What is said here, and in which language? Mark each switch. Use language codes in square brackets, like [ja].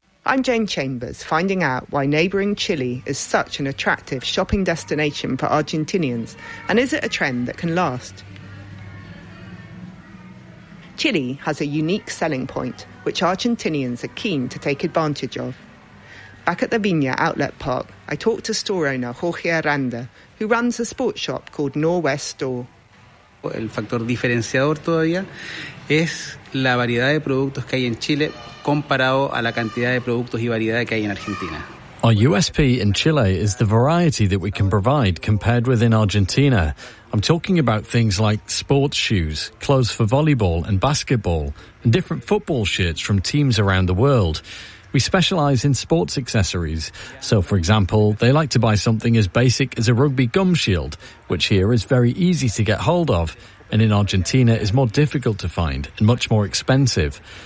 [en] I'm Jane Chambers, finding out why neighbouring Chile is such an attractive shopping destination for Argentinians, and is it a trend that can last? Chile has a unique selling point, which Argentinians are keen to take advantage of. Back at the Viña Outlet Park, I talked to store owner Jorge Aranda, who runs a sports shop called Norwest Store. [es] El factor diferenciador todavía es la variedad de productos que hay en Chile comparado a la cantidad de productos y variedad que hay en Argentina. [en] Our USP in Chile is the variety that we can provide compared with in Argentina. I'm talking about things like sports shoes, clothes for volleyball and basketball, and different football shirts from teams around the world. We specialise in sports accessories. So, for example, they like to buy something as basic as a rugby gum shield, which here is very easy to get hold of, and in Argentina is more difficult to find and much more expensive.